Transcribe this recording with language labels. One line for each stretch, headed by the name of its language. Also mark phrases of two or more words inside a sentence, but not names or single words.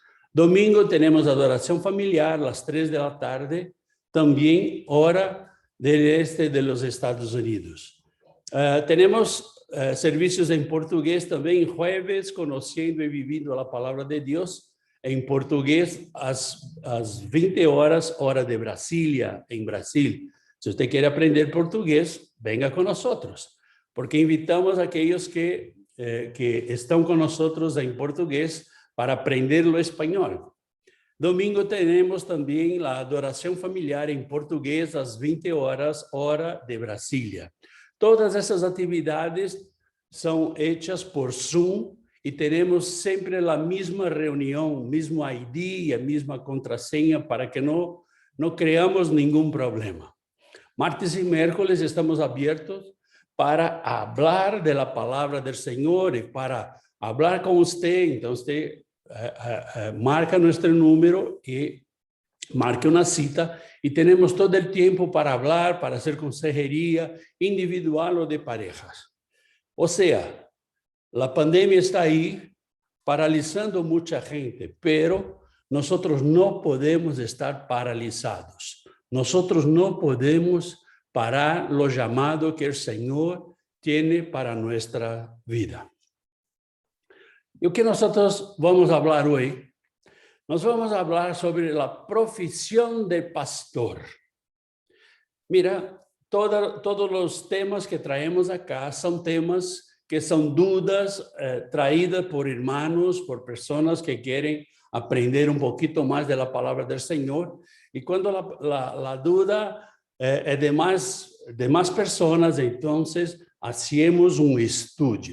Spanish: Domingo tenemos Adoración Familiar a las 3 de la tarde, también hora del este de los Estados Unidos. Tenemos servicios en portugués también, jueves, Conociendo y Viviendo la Palabra de Dios, en portugués,
Portuguese: às 20 horas, hora de Brasília,
Spanish: en Brasil. Si usted quiere aprender portugués, venga con nosotros, porque invitamos a aquellos que están con nosotros en portugués para aprender lo español. Domingo tenemos también la adoración familiar en portugués
Portuguese: às 20 horas,
Spanish: hora de Brasília.
Portuguese: Todas essas atividades são hechas por Zoom e teremos sempre a mesma reunião, mesmo ID e a mesma contrasenha para que não criamos nenhum problema.
Spanish: Martes e miércoles
Portuguese: estamos abertos para falar da palavra do Senhor e para falar com você. Então, você marca nosso número e marque uma cita
Spanish: y tenemos todo el tiempo para hablar, para hacer consejería individual o de parejas. O sea, la pandemia está ahí paralizando mucha gente, pero nosotros no podemos estar paralizados. Nosotros no podemos parar lo llamado que el Señor tiene para nuestra vida. Y lo que nosotros vamos a hablar hoy,
Portuguese: nós vamos falar sobre a profissão de pastor. Mira, todos os temas que
Spanish: traemos acá
Portuguese: são temas que são dúvidas traídas por irmãos, por pessoas que querem aprender um pouquinho mais da palavra do Senhor. E quando a dúvida é de mais pessoas, então, hacemos um estudo.